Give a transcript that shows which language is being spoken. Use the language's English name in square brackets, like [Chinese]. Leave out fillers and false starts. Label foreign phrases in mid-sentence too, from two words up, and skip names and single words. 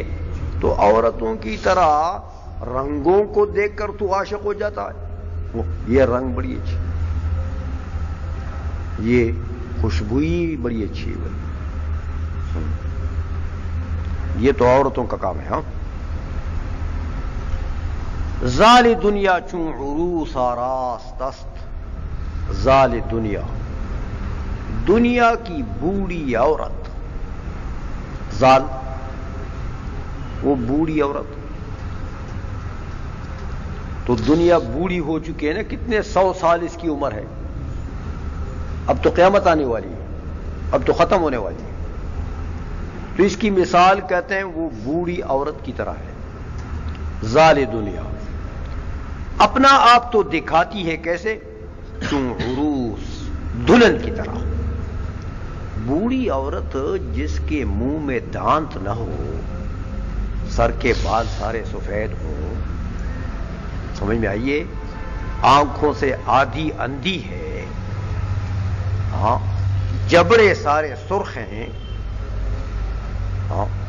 [Urdu] تو عورتوں کی طرح رنگوں کو دیکھ کر تو عاشق ہو جاتا ہے. یہ رنگ بڑی اچھی، یہ خوشبوئی بڑی اچھی ہے. یہ تو عورتوں کا کام ہے. [Persian] ہاں، زال دنیا چون عروس آراست است. زال دنیا، [Urdu] دنیا کی بوڑھی عورت. زال وہ بوڑھی عورت. تو دنیا بوڑھی ہو چکی ہے نا، کتنے 100 سال اس کی عمر ہے. اب تو قیامت آنے والی ہے، اب تو ختم ہونے والی ہے. تو اس کی مثال کہتے ہیں وہ بوڑھی عورت کی طرح ہے. [Persian] زال دنیا، [Urdu] اپنا آپ تو دکھاتی ہے کیسے؟ [Persian] چون عروس، [Urdu] دلہن کی طرح. بوڑھی عورت جس کے منہ میں دانت نہ ہو، سر کے بال سارے سفید ہوں، سمجھ میں آئیے، آنکھوں سے آدھی اندھی ہے، ہاں، جبڑے سارے سرخ ہیں، ہاں،